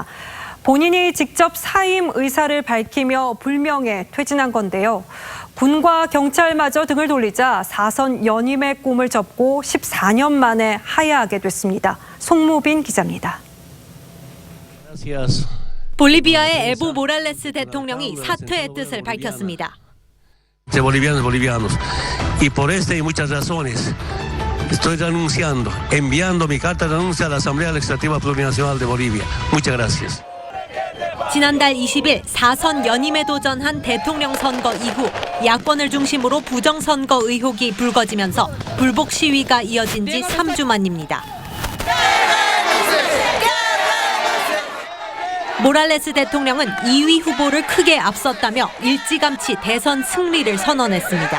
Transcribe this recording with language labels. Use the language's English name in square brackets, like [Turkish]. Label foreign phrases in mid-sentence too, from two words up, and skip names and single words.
[Korean] 본인이 직접 사임 의사를 밝히며 불명예 퇴진한 건데요. 군과 경찰마저 등을 돌리자 4선 연임의 꿈을 접고 14년 만에 하야하게 됐습니다. 송무빈 기자입니다. 볼리비아의 에보 모랄레스 대통령이 사퇴의 뜻을 밝혔습니다. [Spanish] bolivianos. Y por esta y muchas razones estoy renunciando, enviando mi carta de renuncia a la Asamblea Legislativa Plurinacional de Bolivia. Muchas gracias. [Korean] 지난달 20일 4선 연임에 도전한 대통령 선거 이후 야권을 중심으로 부정선거 의혹이 불거지면서 불복 시위가 이어진 지 3주 만입니다. 모랄레스 대통령은 2위 후보를 크게 앞섰다며 일찌감치 대선 승리를 선언했습니다.